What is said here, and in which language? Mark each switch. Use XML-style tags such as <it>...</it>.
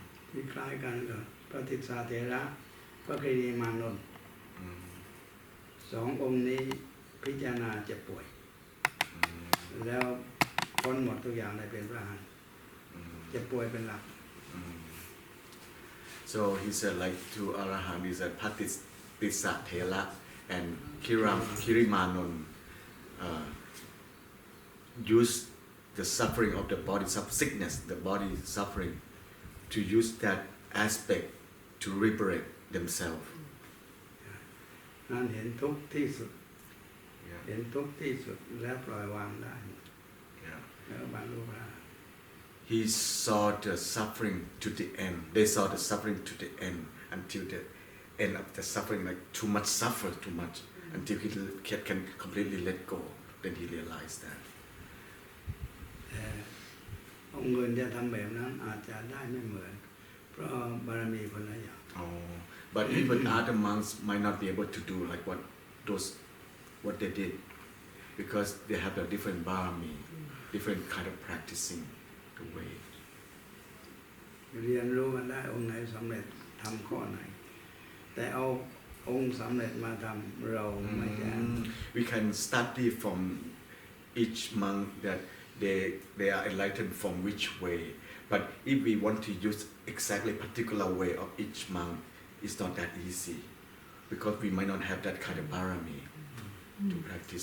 <th>ที่คล้ายกันกับพระติสสาเถระพระกฤมานนท์สององค์นี้พิจารณาเจ็บป่วยแล้วพ้นหมดทุกอย่างได้เป็นพระอรหันต์เจ็บป่วยเป็นหลัก</th> <en>So he said like to Arahant, he said Patitissa Thera and Kirimanon use the suffering of the body, sickness, the body suffering, to use that aspect to liberate themselves.</en> <th>นั่นเห็นทุกข์ที่สุดเห็นทุกข์ที่สุดแล้วปล่อยวางได้แล้วบรรลุพระ</th> <en>He saw the suffering to the end. They saw the suffering to the end until the end of the suffering, like too much suffer, too much, until he can completely let go. Then he realized that.</en> <th>องค์อื่นจะทำแบบนั้นอาจจะได้ไม่เหมือนเพราะบารมีคนละอย่าง</th> <en>But even other monks might not be able to do like what they did, because they have a different barami, different kind of practicing the way.</en> <th>เรียนรู้กันได้องค์ไหนสำเร็จทำข้อไหนแต่เอาองค์สำเร็จมาทำเราไม่ได้</th> <en>We can study from each monk that they are enlightened from which way, but if we want to use exactly particular way of each monk, it's not that easy, because we might not have that kind of barami to practice.</en>